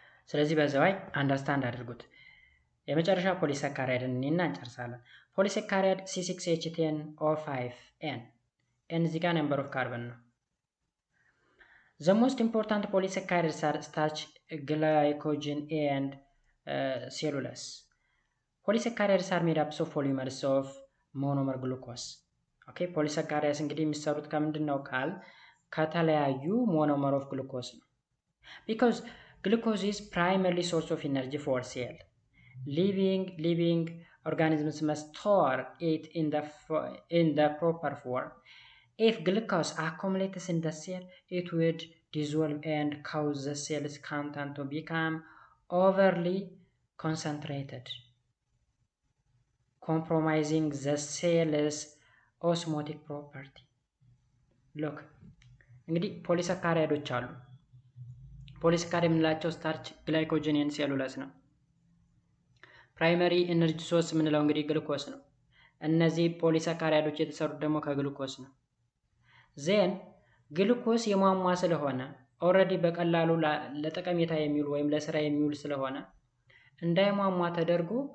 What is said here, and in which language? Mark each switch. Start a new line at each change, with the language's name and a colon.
Amharic: ስለዚህ በዛው አንደርስታንድ አድርጉት። የመጨረሻ ፖሊሳካራይድን እኔና እንጨርሳለን። ፖሊሳካራይድ C6H10O5N N እዚህ ጋር ነምበር ኦፍ ካርበን ነው።
English: The most important polysaccharides are starch, glycogen and cellulose. Polysaccharides are made up of polymers of monomer glucose. Okay, polysaccharides
Amharic: እንግዲህ የሚሰሩት ከምንድን ነው ካል ከተለያዩ
English: monomer of glucose ነው። Because glucose is primarily source of energy for cell. Living organisms must store it in the proper form. If glucose accumulates in the cell, it would dissolve and cause the cell's content to become overly concentrated, compromising the cell's osmotic property.
Amharic: Look, እንግዲህ ፖሊሳካራይዶች አሉ። ፖሊሳካራይድ የምንላቸው ስታርች፣ ግላይኮጅን እና ሴሉሎስ ነው። ፕራይመሪ ኤነርጂ ሶርስ የምንለው እንግዲህ ግሉኮስ ነው። እነዚህ ፖሊሳካራይዶች የተሰሩት ደግሞ ከግሉኮስ ነው። ዜን ግሉኮስ የሟሟ ስለሆነ ኦልሬዲ በቀላሉ ለጠቀሜታ የሚውል ወይም ለስራ የሚውል ስለሆነ እንዳይሟሟ ተደርጎ